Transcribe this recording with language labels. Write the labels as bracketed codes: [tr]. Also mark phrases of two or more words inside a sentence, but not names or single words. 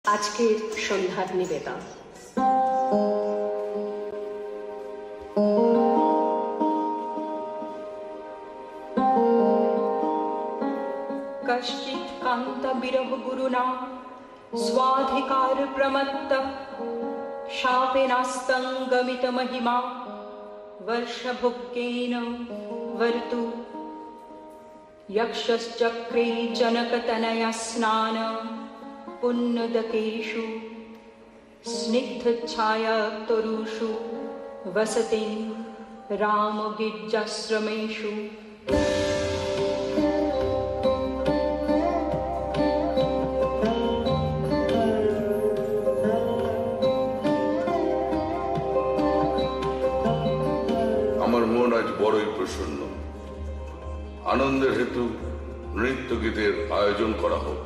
[bn] আজকের সন্ধ্যার নিবেদন। [sa] कश्चित् कान्त विरह गुरुना स्वाधिकार प्रमत्त शापेनास्तं गमित महिमा वर्षभुक्केन वर्तु यक्षश्चक्रे जनकतनया स्नान पुन्नदकेषु स्निग्धच्छाया तरुषु वसति रामगिर्जाश्रमेषु। [bn] আমার মন আজ বড়ই প্রসন্ন। আনন্দের হেতু নৃত্য গীতের আয়োজন করা হোক।